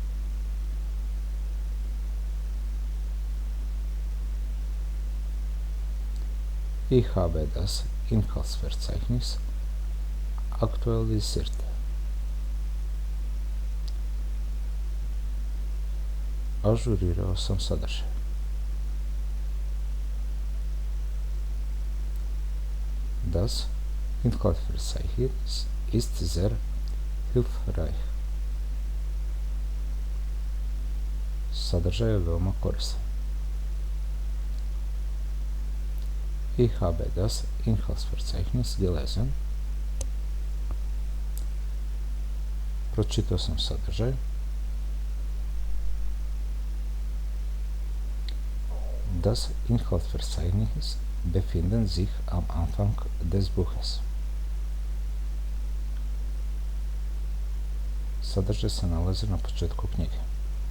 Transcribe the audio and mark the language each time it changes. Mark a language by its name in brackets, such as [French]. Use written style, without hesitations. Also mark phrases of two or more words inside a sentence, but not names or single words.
[German] Ich habe das Inhaltsverzeichnis aktualisiert. [Serbian] Ažurirao sam sadržaj. [German] Das Inhaltsverzeichnis ist sehr hilfreich. [Serbian] Sadržaj je veoma koristan. [German] Ich habe das Inhaltsverzeichnis gelesen. [Serbian] Pročitao sam sadržaj. [German] Das Inhaltsverzeichnis befinden sich am Anfang des Buches. [Serbian] Sadržaj se nalazi na početku knjige.